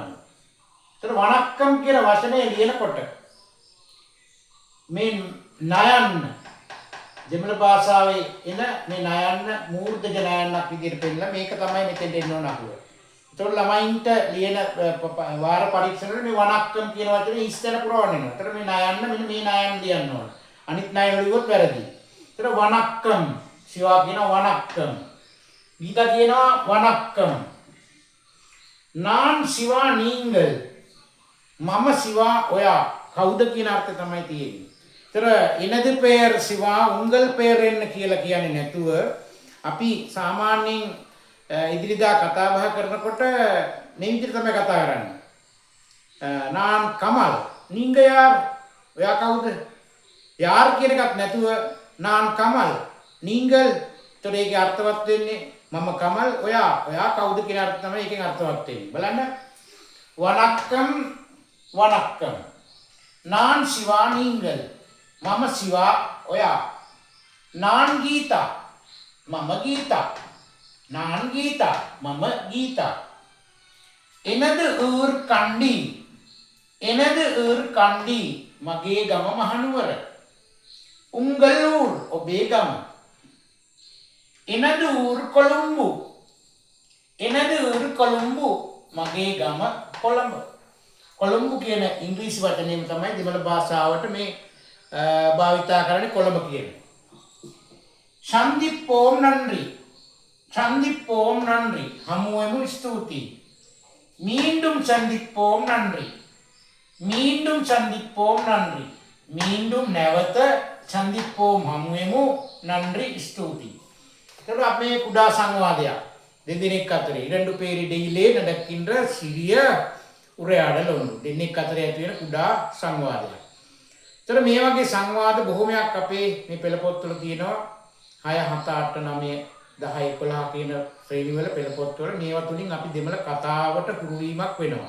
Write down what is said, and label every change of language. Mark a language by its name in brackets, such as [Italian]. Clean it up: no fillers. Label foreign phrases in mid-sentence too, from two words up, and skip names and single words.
[Sinhala] ඒතර වණක්කම් කියන වචනේ ලියනකොට මේ නයන්න දෙමළ භාෂාවේ එන මේ නයන්න මූර්ධජ නයන්නක් විදිහට පෙන්නලා මේක තමයි මෙතෙන්ට එන්න ඕන අකුර. ඒතකොට ළමයින්ට ලියන වාර පරීක්ෂණ වල මේ වණක්කම් කියන වචනේ ඉස්තර පුරවන්න වෙනවා. ඒතර මේ නයන්න මෙන්න මේ නයන්න ලියන්න ඕන. අනිත් නයන්න ලියුවොත් වැරදි. ඒතර වණක්කම් සිවා කියන වණක්කම්. ගීතා කියනවා වණක්කම්. [Tamil] நான் சிவா நீங்கள். [Sinhala] මම සිවා ඔයා. කවුද කියන අර්ථය තමයි තියෙන්නේ. ඒතර [Tamil] எனது பெயர் சிவா உங்கள் பெயர் என்ன [Sinhala] කියලා කියන්නේ නැතුව අපි සාමාන්‍යයෙන් ඉදිරියදා කතා බහ කරනකොට මේ විදිහට තමයි කතා කරන්නේ. [Tamil] நான் கமல். நீங்க யார்? [Sinhala] ඔයා කවුද? யார் කියන එකක් නැතුව [Tamil] நான் கமல். நீங்கள். [Sinhala] ඒතර ඒකේ අර්ථවත් වෙන්නේ මම කමල් ඔයා කවුද කියන අර්ථය තමයි ඒකෙන් අර්ථවත් වෙන්නේ. බලන්න. [Tamil] வணக்கம் வணக்கம். நான் சிவா நீங்கள். [Sinhala] මම සිවා ඔයා. நான் ගීතා. මම ගීතා. நான் ගීතා. මම ගීතා. [Tamil] எனது ஊர் கண்டி. எனது ஊர் கண்டி. [Sinhala] මගේ ගම මහනුවර. [Tamil] உங்கள் ஊர் [Sinhala] ඔබේ ගම. [Tamil] எனது ஊர் කොළඹ. எனது ஊர் කොළඹ. [Sinhala] මගේ ගම කොළඹ. කොළඹ කියන ඉංග්‍රීසි වචනයම තමයි දෙමළ භාෂාවට මේ භාවිතා කරන්නේ කොළඹ කියන. [Tamil] சந்திப்போம் நன்றி. சந்திப்போம் நன்றி. [Sinhala] හමුවමු ස්තුති. [Tamil] மீண்டும் சந்திப்போம் நன்றி. மீண்டும் சந்திப்போம் நன்றி. மீண்டும் නැවත சந்திப்போம் හමුවෙමු நன்றி ஸ்துதி. ඒක අපේ කුඩා සංවාදයක්. දෙදෙනෙක් අතරේ இரண்டு பேரிடையிலே நடக்கின்ற சிறிய උරයාඩල උණු. [Sinhala] දෙන්නෙක් අතරේ ඇති වෙන කුඩා සංවාදයක්. ඒතර මේ වගේ සංවාද බොහොමයක් අපේ මේ පෙළ පොත් වල තියෙනවා. 6 7 8 9 10 11 කියන ශ්‍රේණි වල පෙළ පොත් වල මේවා තුලින් අපි දෙමළ කතාවට හුරු වීමක් වෙනවා.